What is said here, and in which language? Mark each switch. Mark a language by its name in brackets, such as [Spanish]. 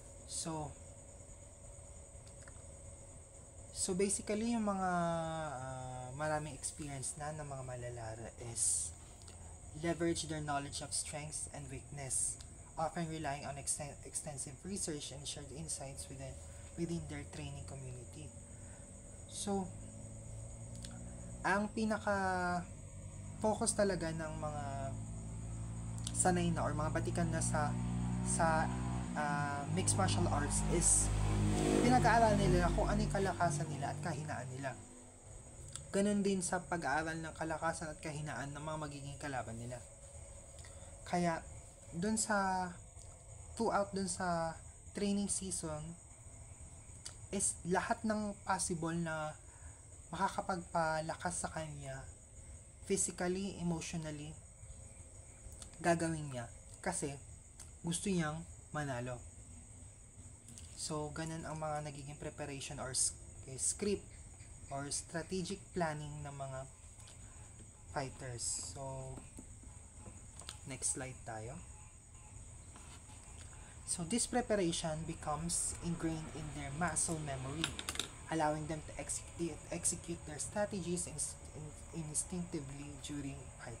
[English] So basically [Filipino] yung mga maraming experience na ng mga malalaro [English] is leverage their knowledge of strengths and weakness, often relying on extensive research and shared insights within their training community. [Filipino] So, ang pinaka-focus talaga ng mga sanay na or mga batikan na sa mixed martial arts is pinag-aaral nila kung ano yung kalakasan nila at kahinaan nila. Ganon din sa pag-aaral ng kalakasan at kahinaan ng mga magiging kalaban nila. Kaya, throughout dun sa training season is lahat ng possible na makakapagpalakas sa kanya physically, emotionally, gagawin niya kasi gusto niyang manalo. So, ganun ang mga nagiging [English] preparation or script or strategic planning [Filipino] ng mga fighters. So, next slide tayo. [English] So, this preparation becomes ingrained in their muscle memory, allowing them to execute their strategies instinctively during fight.